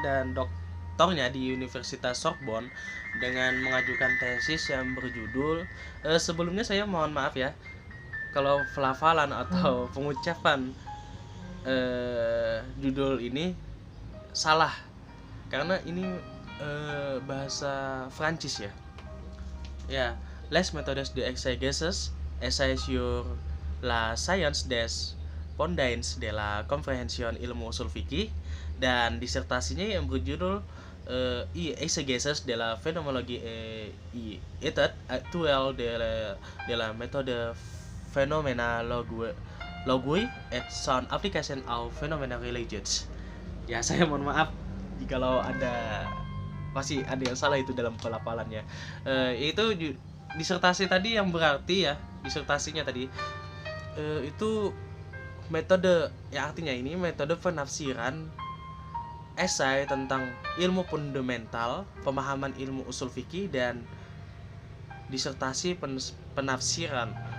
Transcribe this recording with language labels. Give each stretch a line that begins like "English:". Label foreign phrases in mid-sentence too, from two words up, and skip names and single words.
Indonesian: dan doktornya di Universitas Sorbonne dengan mengajukan tesis yang berjudul, sebelumnya saya mohon maaf ya kalau pelafalan atau pengucapan judul ini salah, karena ini bahasa Prancis ya. Ya,
French: Les méthodes d'exégèse essais sur la science des fondements de la compréhension
Indonesian: ilmu usul fikih, dan disertasinya yang berjudul
French: exégèse de la phénoménologie et étude actuelle de la méthode phénoménologie et son application au phénomène religieux.
Indonesian: Ya, saya mohon maaf jikalau masih ada yang salah itu dalam pelafalannya. Itu disertasi tadi yang berarti ya, disertasinya tadi itu metode, yang artinya ini metode penafsiran esai tentang ilmu fundamental, pemahaman ilmu usul fikih, dan disertasi penafsiran